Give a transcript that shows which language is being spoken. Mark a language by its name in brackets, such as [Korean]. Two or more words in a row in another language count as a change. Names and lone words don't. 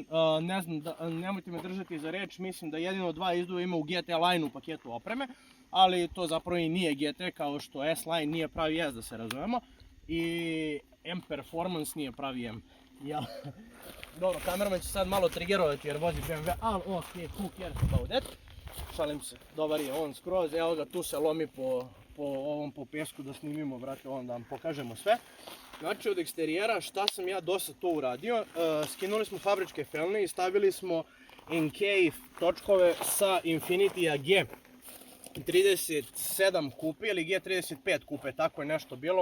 [Serbian] Ne znam, nemojte me držati za reč, mislim da jedino dva izduva ima u GT Line u paketu opreme, ali to zapravo i nije GT, kao što S-Line nije pravi S, da se razumemo, i M Performance nije pravi M. Dobro, kameraman će sad malo triggerovati jer vozi BMW, ali ok, [English] who cares about that. [Serbian] Šalim se, dobar je on skroz, evo ga, tu se lomi po pesku da snimimo, brate, onda vam pokažemo sve. Znači, od eksterijera šta sam ja do sad to uradio, skinuli smo fabričke felne i stavili smo NK točkove sa Infiniti AG 37 kupe ili G35 kupe, tako je nešto bilo.